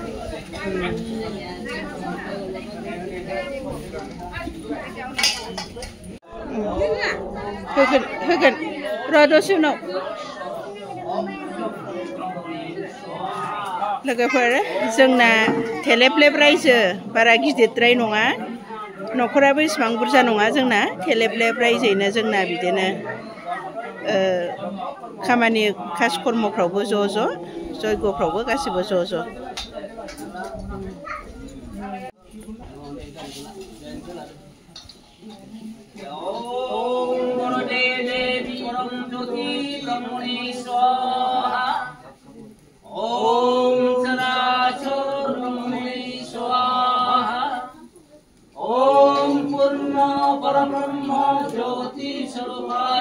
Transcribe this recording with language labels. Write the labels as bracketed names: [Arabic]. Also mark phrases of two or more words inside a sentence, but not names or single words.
[Bodo] होगोन र' दसे उनाव लोगोफोर जोंना थेलेबलेब रायजो बारा गिदिरद्राय नङा न'खराबो इसिबां बुरजा नङा जोंना थेलेबलेब रायजोयैनो जोंना बिदिनो खामानि खास कर्मफ्रावबो ज' ज' जयग'फ्रावबो गासिबो ज' ज' [Sanskrit] ओम चराचर ब्रह्मणे स्वाहा ओम पूर्ण परब्रह्म ज्योति स्वरूपाय